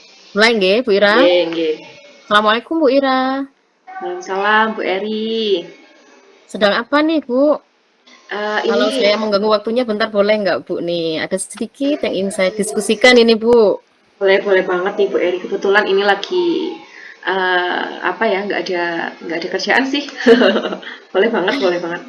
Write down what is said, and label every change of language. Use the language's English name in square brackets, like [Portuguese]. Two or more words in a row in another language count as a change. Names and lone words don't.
[Indonesian] Mulai nggih, Bu Ira. [Javanese] Nggih, nggih. [Indonesian] Assalamualaikum Bu Ira. Waalaikumsalam, Bu Eri. Sedang apa nih Bu? Kalau Ini saya mengganggu waktunya bentar boleh nggak Bu nih? Ada sedikit yang ingin saya diskusikan ini Bu. boleh banget nih Bu Eri. Kebetulan ini lagi apa ya? Nggak ada kerjaan sih. Boleh banget, boleh banget.